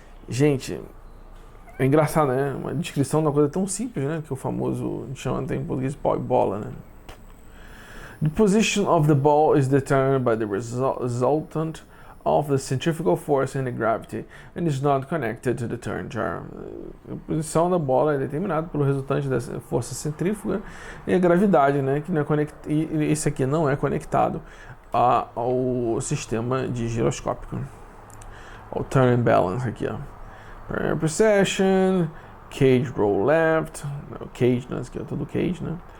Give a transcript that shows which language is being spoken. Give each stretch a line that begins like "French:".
Portuguese: Gente, é engraçado, né? Uma descrição de uma coisa tão simples, né? Que o famoso chama até em português bola, né?
English: The position of the ball is determined by the resultant of the centrifugal force and the gravity and is not connected to the turn gyro.
Portuguese: A posição da bola é determinada pelo resultante da força centrífuga e a gravidade, né? Que não é e esse aqui não é conectado ao sistema de giroscópico. O turn and balance aqui, ó. Precession, cage roll left, cage, né? Esse aqui é todo cage, né?